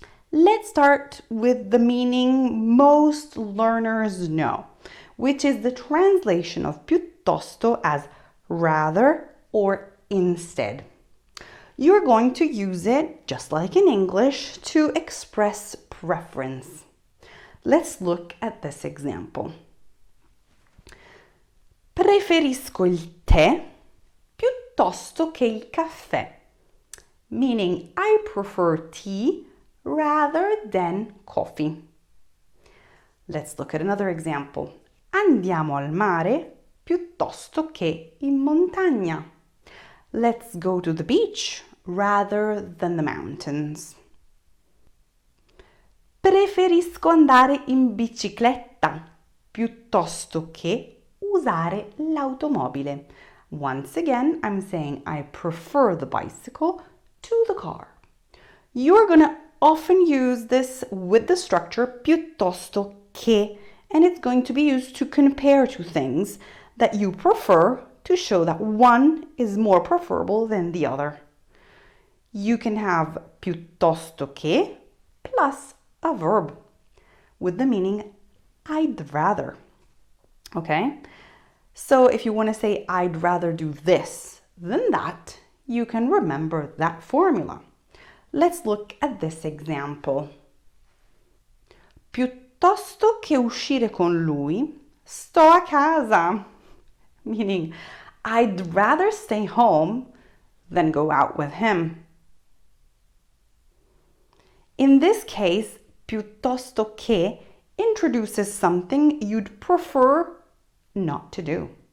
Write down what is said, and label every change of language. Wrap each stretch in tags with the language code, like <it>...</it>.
<en>Let's start with the meaning most learners know, which is the translation of piuttosto as rather or instead. You're going to use it, just like in English, to express preference. Let's look at this example.</en> <it>Preferisco il tè piuttosto che il caffè,</it> <en>meaning I prefer tea rather than coffee. Let's look at another example.</en> <it>Andiamo al mare piuttosto che in montagna.</it> <en>Let's go to the beach rather than the mountains.</en> <it>Preferisco andare in bicicletta piuttosto che usare l'automobile.</it> <en>Once again, I'm saying I prefer the bicycle to the car. You're going to often use this with the structure piuttosto che, and it's going to be used to compare two things that you prefer to show that one is more preferable than the other. You can have piuttosto che plus a verb with the meaning I'd rather. Okay? So if you want to say I'd rather do this than that, you can remember that formula. Let's look at this example.</en> <it>Piuttosto che uscire con lui, sto a casa.</it> <en>Meaning, I'd rather stay home than go out with him. In this case, piuttosto che introduces something you'd prefer not to do.</en>